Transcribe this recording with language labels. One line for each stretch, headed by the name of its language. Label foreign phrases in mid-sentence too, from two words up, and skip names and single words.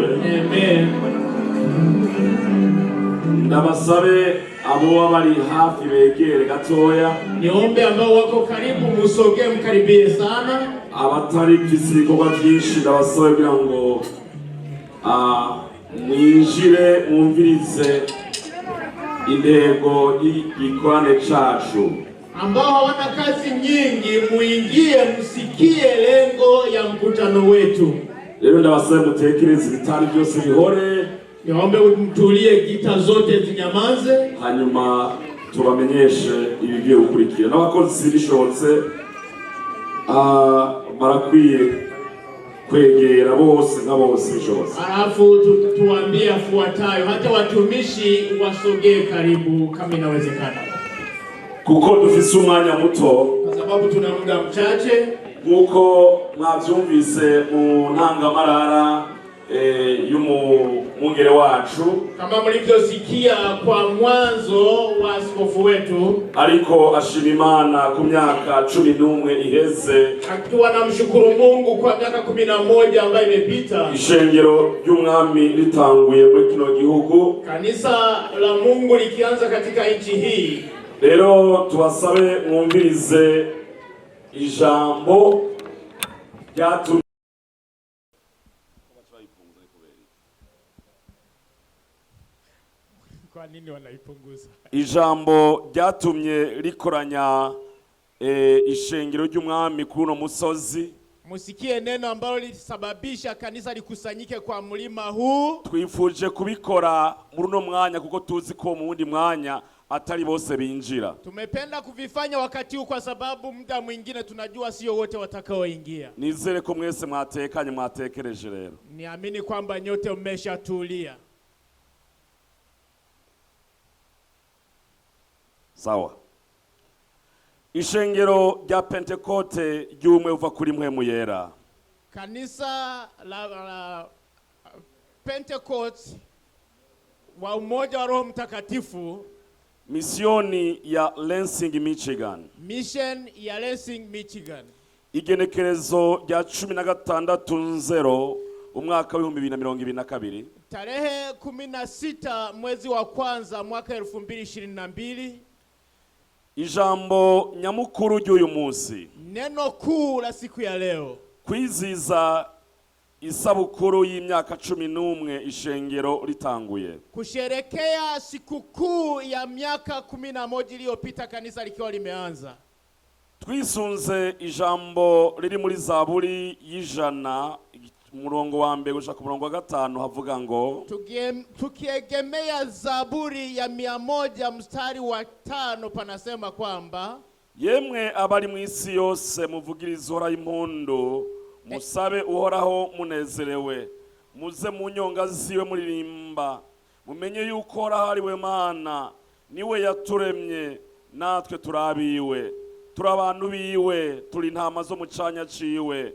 Rundi: Amen. Ndabasabe abo bari hafi begere gatoya.
Swahili: Niombe ambao wako karibu musoge mkaribie sana.
Rundi: Abatari kisikorwa byinshi ndabasabe kugira ngo mwinjire mwumvirize intego y'igikorane cacu.
Swahili: Ambao hawana kazi nyingi muingie msikie lengo ya mkutano wetu.
Rundi: Leo ndabasabe mutekereze ibitari byose bihore.
Swahili: Niombe mtulie gita zote zinyamaze.
Rundi: Hanyuma tubamenyeshe ibigiye gukurikira. N'abakozi bishobotse barakwiye kwegera bose nk'abose bishobotse.
Swahili: Alafu tuambie afuatayo, hata watumishi wasogee karibu kama inawezekana.
Rundi: Kuko dufise umwanya muto,
Swahili: kwa sababu tuna muda mchache.
Rundi: Nkuko mwavyumvise mu ntangamarara y'umwungere wacu,
Swahili: kama mlivyosikia kwa mwanzo wa askofu wetu,
Rundi: ariko ashima Imana ku myaka 11 iheze,
Swahili: akiwa namshukuru Mungu kwa miaka 11 ambayo imepita,
Rundi: ishengero ry'umwami litanguye muri kino gihugu,
Swahili: kanisa la Mungu likianza katika nchi hii.
Rundi: Rero tubasabe mwumvirize ijambo ryatumye
Swahili: kwa nini wanaipunguza?
Rundi: Ijambo ryatumye likoranya ishengero ry'umwami kuno musozi.
Swahili: Musikie neno ambalo lilisababisha kanisa likusanyike kwa mlima huu.
Rundi: Twifuje kubikora muri no mwanya kuko tuzi ko mu wundi mwanya atari bose binjira.
Swahili: Tumependa kuvifanya wakati huu kwa sababu muda mwingine tunajua sio wote watakaoingia.
Rundi: Nizere ko mwese mwatekanye mwatekereje rero.
Swahili: Niamini kwamba nyote mmeshatulia. Sawa.
Rundi: Ishengero rya Pentekote ry'umwe uva kuri mpwemu yera.
Swahili: Kanisa la Pentecost wa umoja wa Roho Mtakatifu, misioni ya Lansing, Michigan. Mission ya Lansing, Michigan.
Rundi: Igenekerezo rya 16/0 umwaka wa 2022.
Swahili: Tarehe 16 mwezi wa kwanza mwaka 2022.
Rundi: Ijambo nyamukuru ry'uyu munsi.
Swahili: Neno kuu la siku ya leo.
Rundi: Kwiziza isabukuru y'imyaka 11 ishengero ritanguye.
Swahili: Kusherekea sikukuu ya miaka 11 iliyopita kanisa likiwa limeanza.
Rundi: Twisunze ijambo riri muri Zaburi y'ijana umurongo wa mbere gushaka umurongo wa 5 havuga ngo
Swahili: tukiegemea Zaburi ya 100 mstari wa 5 panasema kwamba
Rundi: yemwe abari mu isi yose muvugiriza Uhoraho impundu, musabe Uhoraho munezerewe, muze mu nyonga ziwe muririmba, mumenye yuko Uhoraho ari we Mana, niwe yaturemye natwe turabiwe, turabantu biwe, turi intama zo mu canya ciwe.